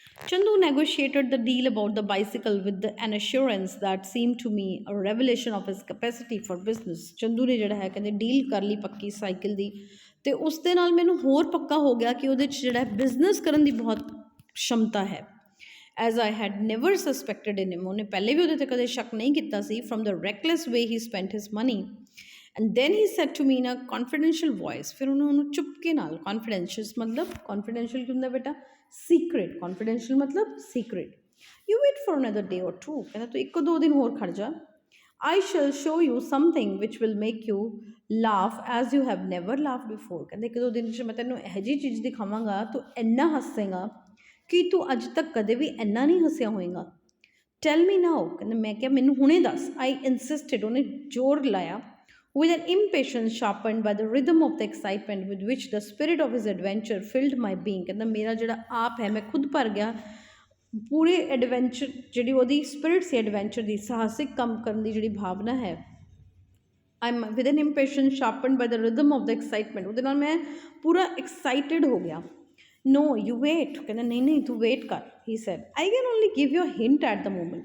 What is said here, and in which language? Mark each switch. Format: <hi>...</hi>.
<en>Chandu negotiated the deal about the bicycle with an assurance that seemed to me a revelation of his capacity for business.</en> <pa>Chandu ਨੇ ਜਿਹੜਾ ਹੈ ਕਹਿੰਦੇ deal ਕਰ ਲਈ ਪੱਕੀ cycle ਦੀ, ਅਤੇ ਉਸ ਦੇ ਨਾਲ ਮੈਨੂੰ ਹੋਰ ਪੱਕਾ ਹੋ ਗਿਆ ਕਿ ਉਹਦੇ 'ਚ ਜਿਹੜਾ ਬਿਜ਼ਨਸ ਕਰਨ ਦੀ ਬਹੁਤ ਸ਼ਮਤਾ ਹੈ।</pa> <en>as I had never suspected in him,</en> <pa>ਉਹਨੇ ਪਹਿਲੇ ਵੀ ਉਹਦੇ 'ਤੇ ਕਦੇ ਸ਼ੱਕ ਨਹੀਂ ਕੀਤਾ ਸੀ,</pa> <en>From the reckless way he spent his money. And then he said to me in a confidential voice,</en> <pa>ਫਿਰ ਉਹਨੂੰ ਚੁਪਕੇ ਨਾਲ, ਕੌਨਫੀਡੈਂਸ਼ੀਅਲ ਮਤਲਬ ਕੌਨਫੀਡੈਂਸ਼ੀਅਲ ਕੀ ਹੁੰਦਾ ਬੇਟਾ, ਸੀਕਰੇਟ, ਕੌਨਫੀਡੈਂਸ਼ੀਅਲ ਮਤਲਬ secret.</pa> <en>you wait for another day or two,</en> <pa>ਕਹਿੰਦਾ ਤੂੰ 1-2 ਦਿਨ ਹੋਰ ਖੜ ਜਾ।</pa> <en>I shall show you something which will make you laugh as you have never laugh before.</en> <pa>ਕਹਿੰਦੇ 1-2 ਦਿਨ 'ਚ ਮੈਂ ਤੈਨੂੰ ਇਹੋ ਜਿਹੀ ਚੀਜ਼ ਦਿਖਾਵਾਂਗਾ, ਤੂੰ ਇੰਨਾ ਹੱਸੇਗਾ ਕਿ ਤੂੰ ਅੱਜ ਤੱਕ ਕਦੇ ਵੀ ਇੰਨਾ ਨਹੀਂ ਹੱਸਿਆ ਹੋਏਗਾ।</pa> <en>tell me now,</en> <pa>ਕਹਿੰਦਾ ਮੈਂ ਕਿਹਾ ਮੈਨੂੰ ਹੁਣੇ ਦੱਸ।</pa> <en>I insisted,</en> <pa>ਉਹਨੇ ਜ਼ੋਰ ਲਾਇਆ।</pa> <en>with an impatience sharpened by the rhythm of the excitement with which the spirit of his adventure filled my being।</en> <pa>ਕਹਿੰਦਾ ਮੇਰਾ ਜਿਹੜਾ ਆਪ ਹੈ ਮੈਂ ਖੁਦ ਭਰ ਗਿਆ ਪੂਰੇ ਐਡਵੈਂਚਰ, ਜਿਹੜੀ ਉਹਦੀ ਸਪਿਰਿਟ ਸੀ ਐਡਵੈਂਚਰ ਦੀ, ਸਾਹਸਿਕ ਕੰਮ ਕਰਨ ਦੀ ਜਿਹੜੀ ਭਾਵਨਾ ਹੈ।</pa> <en>I with an impatience sharpened by the rhythm of the excitement,</en> <pa>ਉਹਦੇ ਨਾਲ ਮੈਂ ਪੂਰਾ ਐਕਸਾਈਟਡ ਹੋ ਗਿਆ।</pa> <en>no you wait,</en> <pa>ਕਹਿੰਦਾ ਨਹੀਂ ਤੂੰ ਵੇਟ ਕਰ।</pa> <en>He said I can only give you a hint at the moment.</en>